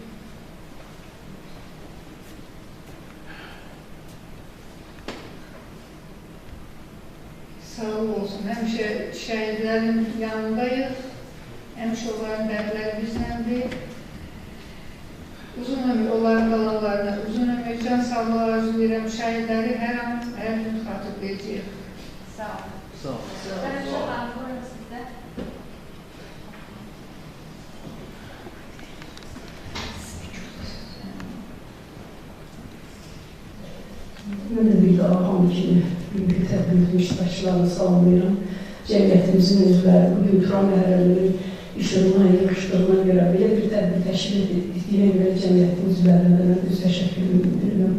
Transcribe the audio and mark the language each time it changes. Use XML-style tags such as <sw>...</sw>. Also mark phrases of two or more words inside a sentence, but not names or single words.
<az>Sağ olsun. Həmişə şəhidlərin yanındayıq. Həmişə onların dərdləri bizləndir. Uzun ömür, onların qalanlarına uzun ömür, can sağlığı arzulayıram. Şəhidləri hər an, hər gün xatırlayacaq. Sağ olun. Sağ olun.</az> <tr>Ben çok anlıyorum sizde.</tr> <az>Mən də bir daha hamı kimi bugünkü tədbirimizin iştirakçılarını salamlayıram. Cəmiyyətimizin üzvləri bugün Turan Məhərrəminin işığına, yığışdığına görə belə bir tədbir təşkil etdiyinə görə cəmiyyətin üzvlərinə də mən öz təşəkkürümü bildirirəm.</az>